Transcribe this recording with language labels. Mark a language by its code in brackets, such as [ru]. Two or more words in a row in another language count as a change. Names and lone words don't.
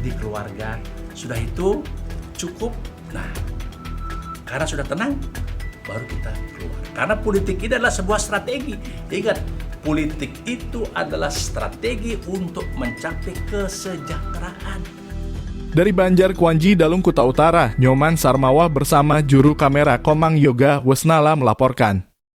[id] di keluarga. Sudah itu cukup. Nah, karena sudah tenang, baru kita keluar. Karena politik ini adalah sebuah strategi. Ingat, politik itu adalah strategi untuk mencapai kesejahteraan. Dari Banjar Kwanji Dalung Kuta Utara, Nyoman Sarmawa bersama juru kamera Komang Yoga Wesnala melaporkan.